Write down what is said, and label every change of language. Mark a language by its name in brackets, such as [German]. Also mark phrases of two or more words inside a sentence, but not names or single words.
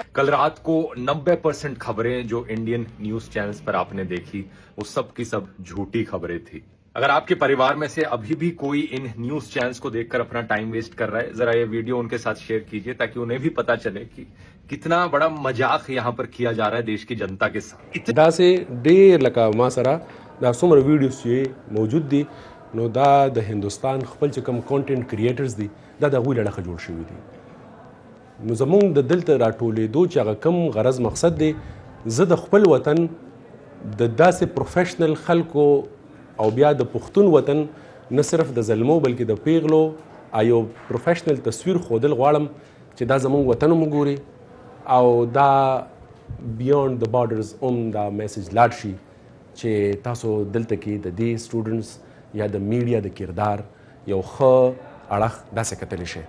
[Hindi] कल रात को 90% ख़बरें जो [English] Indian news channels [Hindi] पर आप ने देखी वह सब की सब झूठी ख़बरें थी. अगर आप के परिवार में से अभी भी कोई इन [English] news channels [Hindi] को देख कर अपना [English] time waste [Hindi] कर रहा है, ज़रा यह वीडियो इन के साथ शेयर कीजिए ताकि इन्हें भी पता चले कि कितना बड़ा मज़ाक यहाँ पर किया जा रहा है देश की जनता के साथ. [Pashto] دا سے ډیر لکه ما سره دا څومره ویډیوز چې موجود دي, نو دا د هندوستان خپل چې کوم [English] content creators [Pashto] دي دا د هغوی له ډخه جوړ شوي دي. نو زمونږ د دلته راټولېدو چې هغه کوم غرض مقصد دی, زه د خپل وطن د داسې پروفیشنل خلکو او بیا د پښتون وطن نه صرف د زلمو بلکې د پیغلو یو پروفیشنل تصویر ښودل غواړم چې دا زمونږ وطن هم وګوري او دا بیانډ د بارډرز هم دا میسج لاړ شي چې تاسو دلته کې د دې سټوډنټس یا د میډیا د کردار یو ښه اړخ داسې کتلی شي.